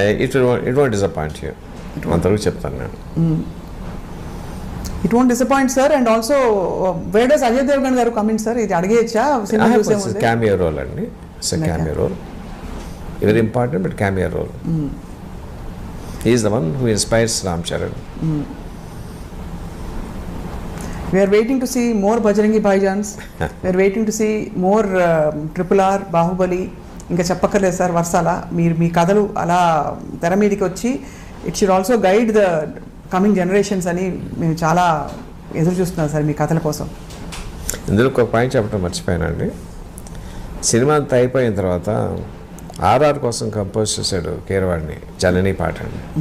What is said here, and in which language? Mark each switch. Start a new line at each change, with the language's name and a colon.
English: it won't disappoint you,
Telugu: అంతవరకు చెప్తాను నేను.
English: It won't disappoint sir. And also where does Ajay Devgan గారు coming sir?
Telugu: ఇది అడిగేయచ్చా?
English: Cameo role అండి, cameo role, very important but cameo role. He is the one who inspires Ram Charan. We are waiting to see more Bajrangi Bhaijans. We are waiting to see more RRR, Bahubali.
Telugu: ఇంకా చెప్పక్కర్లేదు sir వర్షాల. మీ కథలు అలా తెర మీదకి వచ్చి
English: it should also guide the coming generations
Telugu: అని మేము చాలా ఎదురు చూస్తున్నాం సార్ మీ కథల కోసం. ఇందులో ఒక పాయింట్ చెప్పడం మర్చిపోయానండి. సినిమా అంతా అయిపోయిన తర్వాత RR కోసం కంపోజ్ చేశాడు కీరవాడిని, జనని పాట అండి.